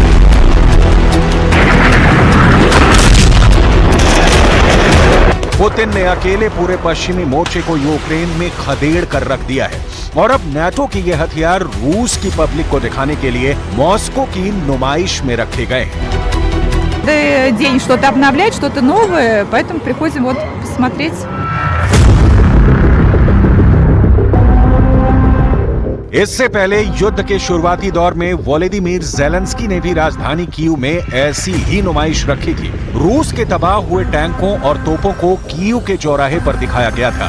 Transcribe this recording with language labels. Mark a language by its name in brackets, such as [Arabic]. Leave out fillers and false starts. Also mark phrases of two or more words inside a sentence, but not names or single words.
[Hindi] पुतिन ने अकेले पूरे पश्चिमी मोर्चे को यूक्रेन में खदेड़ कर रख दिया है और अब नेटो के ये हथियार रूस की पब्लिक को दिखाने के लिए मॉस्को की नुमाइश में रखे गए हैं। [Russian] День что-то обновлять, что-то новое, поэтому приходим вот посмотреть. [Hindi] इससे पहले युद्ध के शुरुआती दौर में वोलोदिमीर ज़ेलेंस्की ने भी राजधानी कीव में ऐसी ही नुमाइश रखी थी। रूस के तबाह हुए टैंकों और तोपों को कीव के चौराहे पर दिखाया गया था।